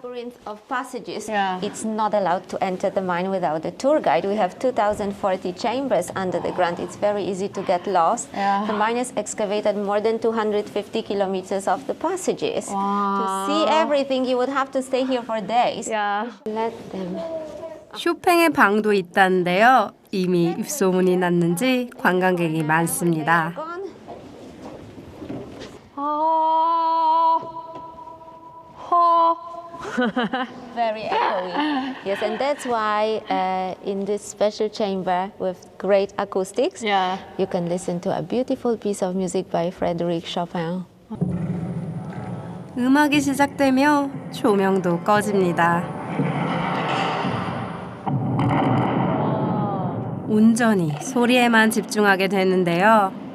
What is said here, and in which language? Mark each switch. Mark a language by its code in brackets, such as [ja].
[en] Labyrinth of passages. Yeah. It's not allowed to enter the mine without a tour guide. We have 2,040 chambers under the ground. It's very easy to get lost. Yeah. The miners excavated more than 250 kilometers of the passages. Wow. To see everything, you would have to stay here for days. Yeah. Let them. [ko] 쇼팽의 방도 있다는데요. 이미 입소문이 났는지 관광객이 많습니다. [en] Gone. Very echoey. Yes, and that's why in this special chamber with great acoustics, Yeah. you can listen to a beautiful piece of music by Frédéric Chopin. [ko] 음악이 시작되며 조명도 꺼집니다. 온전히 소리에만 집중하게 되는데요.